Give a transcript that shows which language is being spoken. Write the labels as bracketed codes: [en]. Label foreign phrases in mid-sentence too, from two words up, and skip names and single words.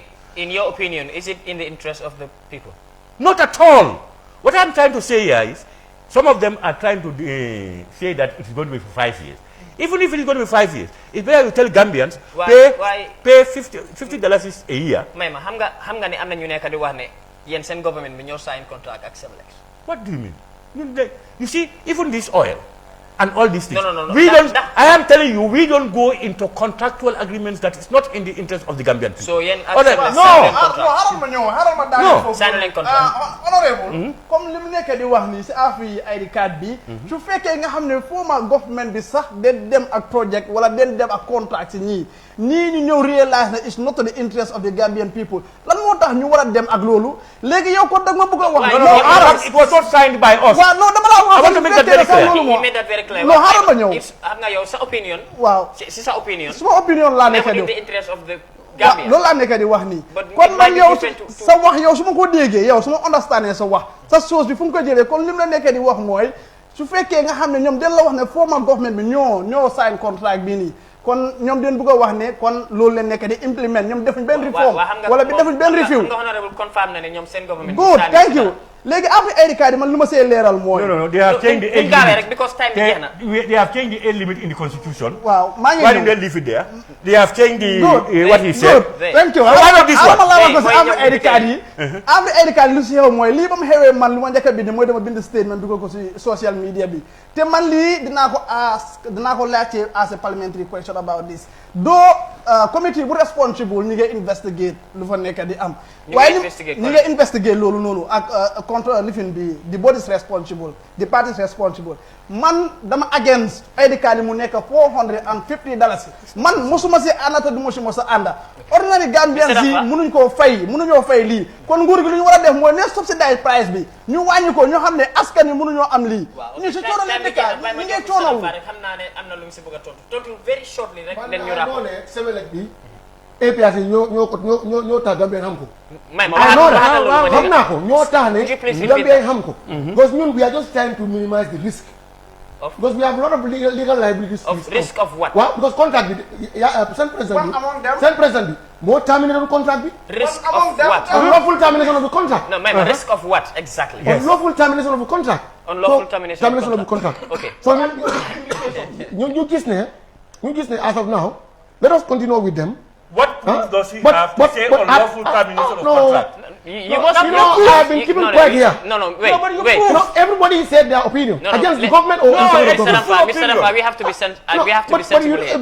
[en] In your opinion, is it in the interest of the people? Not at all. What I'm trying to say here is, some of them are trying to say that it's going to be for 5 years. Even if it is going to be 5 years, it's better you tell Gambians, pay $50 a year. [wo] May ma xam nga ni am na ñu nekk di wax ne yéen seen government bi ñoo [en] sign contract [wo] ak Semlex. [en] What do you mean? You see, even this oil and all these things. No. We don't. I am telling you, we don't go into contractual agreements that is not in the interest of the Gambian people. [wo] So yen sign contract. [en] Honorable, [wo] comme li mu nekk di wax ni si affaire [en] ID card [wo] bi, su fekkee nga xam ne former government bi sax den dem ak project wala den dem ak contract si ñii ñu ñëw realize na [en] it's not the interest of the Gambian people. [wo] Lan moo tax ñu war a dem ak loolu léegi yow kon dag ma bëgg a wax. [en] It was not signed by us. [wo] Waaw non dama la wax. [en] I want to make that very clear. He made that very clear. No, [wo] xaaral ma ñëw. Xam nga yow sa opinion. Waaw si sa opinion. Suma opinion laa nekk di [en] in the interest of the Gambia. [wo] Loolu laa nekk di wax nii. [en] But [wo] kon man yow [en] different to- [wo] sa wax yow su ma ko déggee yow su ma understandé sa wax sa source bi fu mu ko jëlee kon lim la nekk di wax mooy su fekkee nga xam ne ñoom den la wax ne former government bi ñoo sign contract bi nii kon ñoom den bëgg a wax ne kon loolu leen nekk di implement ñoom defuñ benn reform wala bi defuñ benn review. nga honorable confirm na ne ñoom seen government. [en] Good, thank you. [wo] léegi après [en] ID card [wo] yi man lu ma see leeral mooy. [en] No, they have changed the age limit. [wo] Because time bi jeex na. [en] They have changed the age limit in the constitution. [wo] Waaw maa ngi [en] Why did they leave it there? They have changed the what he said. Good, thank you. Why not this one? [wo] ko si après [en] ID card [wo] yi. après [en] ID card [wo] yi lu si xew mooy lii ba mu xewee man lu ma njëkk a bind mooy dama bind statement dugal ko si [en] social media [wo] bi te man lii dinaa ko laajte [en] as a parliamentary question about this though [wo] committee bu responsible ñi ngay investigate lu fa nekk di am. waaye ñi ngay investigate loolu noonu ak contre lifin bi [en] the bodies responsible the parties responsible [wo] man dama against [en] ID card [wo] yi mu nekk $450 man mosuma si àndata du ma si mos a ànda ordinary Gambians yi mënuñoo fay lii kon nguur gi lu ñu war a def mooy ne subsidize price bi ñu wàññi ko ñoo xam ne askan wi mënuñoo am lii ñu si coono leen dëkka ñi ngay coonowu xam naa ne am na lu mu si bëgg a tontu [en] very shortly [wo] rek leen ñu rapport Semlex bi APRC ñoo tax Gambien xam ko. may ma xam naa ko ñoo tax ne Gambien xam ko. [en] Because ñun we are just trying to minimize the risk. Because we have a lot of legal liabilities. Risk of what? [wo] Well, because contract bi seen président bi moo terminate contract bi. [en] Risk of what? Unlawful termination of the contract. No, may risk of what exactly? Unlawful termination of the contract. Unlawful termination of the contract. Okay. [wo] So ñu gis ne [en] as of now, let us continue with them. What proof does he have to say unlawful termination of contract? You must I've been keeping quiet here. No, wait. No, everybody said their opinion against the government or inside the government. Mr. Rampa, we have to be sensible here.